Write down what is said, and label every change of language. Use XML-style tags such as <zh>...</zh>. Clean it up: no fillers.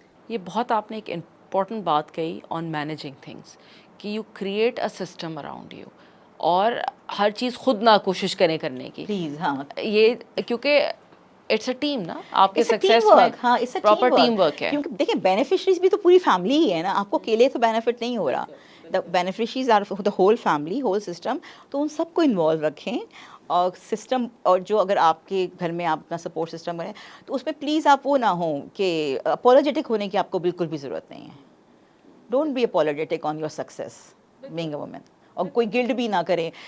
<ur>یہ بہت آپ نے ایک امپورٹنٹ بات کہی</ur> <en>on managing things,</en> <ur>کہ</ur> <en>you create a system around you,</en> <ur>اور ہر چیز خود نہ کوشش کرنے کی. پلیز, ہاں, یہ کیونکہ</ur> <en>it's a team</en> <ur>نا, آپ کے</ur> <en>it's a team</en> <ur>سکسیس میں</ur> <en>Work. ہاں, it's a proper team team work.</en> <ur>Work ہے. کیونکہ دیکھیں بینیفیشریز بھی تو پوری فیملی ہی ہے نا, آپ کو اکیلے تو بینیفٹ نہیں ہو رہا.</ur> <en>The beneficiaries are the whole family, whole system.</en> <ur>تو ان سب کو انوالو رکھیں, اور سسٹم, اور جو اگر آپ کے گھر میں آپ اپنا سپورٹ سسٹم بنے, تو اس میں پلیز آپ وہ نہ ہوں کہ اپولوجیٹک ہونے کی آپ کو بالکل بھی ضرورت نہیں ہے.</ur> <en>don't be apologetic on your success being a woman,</en> <ur>اور کوئی گلڈ بھی نہ کریں.</ur>